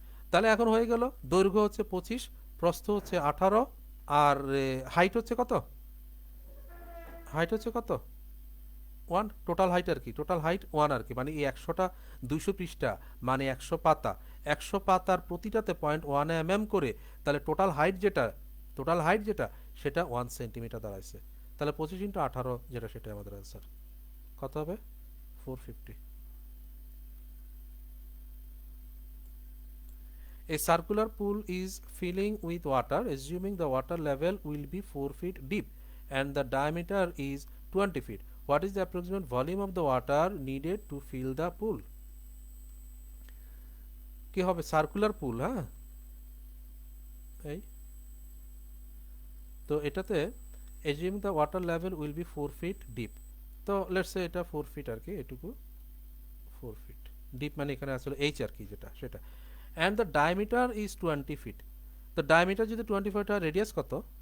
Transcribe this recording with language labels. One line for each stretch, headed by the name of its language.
Bangla: তাহলে এখন হয়ে গেল দৈর্ঘ্য হচ্ছে 25, প্রস্থ হচ্ছে 18, আর হাইট হচ্ছে কত, হাইট হচ্ছে কত 1, টোটাল হাইট আর কি, টোটাল হাইট 1 আর কি, মানে এই 100টা 200 পৃষ্ঠা মানে 100 পাতা, 100 পাতার প্রতিটাতে 0.1 mm করে, তাহলে টোটাল হাইট যেটা সেটা 1 সেন্টিমিটার দাঁড়াইছে। তাহলে 25 ইন্টু 18 যেটা, সেটা আমাদের অ্যান্সার কত হবে, 450।
English: A circular pool is filling with water, assuming the water level will be 4 feet deep and the diameter is 20 feet. What is the approximate volume of the water needed to fill the pool?
Bangla: কি হবে, circular পুল, হ্যাঁ এই তো এটাতে
English: assuming the water level will be 4 feet deep,
Bangla: তো
English: let's say
Bangla: এটা 4 fit আর কি, এটুকু 4 ফিট ডিপ, মানে এখানে আসলে এইচ আর কি যেটা সেটা,
English: and the diameter is 20 feet,
Bangla: তো ডায়ামিটার যদি 20 ফিট হয়, রেডিয়াস কত,